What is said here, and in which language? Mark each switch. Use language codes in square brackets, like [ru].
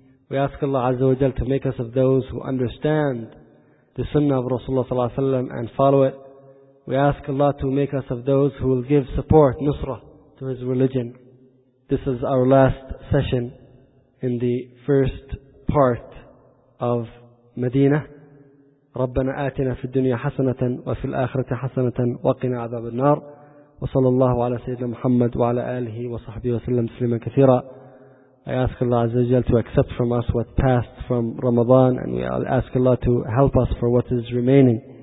[en] We ask Allah Azza wa Jal to make us of those who understand the sunnah of Rasulullah sallallahu alaihi wasallam and follow it. We ask Allah to make us of those who will give support, nusra, to His religion. This is our last session in the first part of Medina. [ar] ربنا آتنا في الدنيا حسنة وفي الآخرة حسنة وقنا عذاب النار وصلى الله على سيدنا محمد وعلى آله وصحبه وسلم تسليما كثيرا. [en] I ask Allah Azza wa Jal to accept from us what passed from Ramadan, and we ask Allah to help us for what is remaining.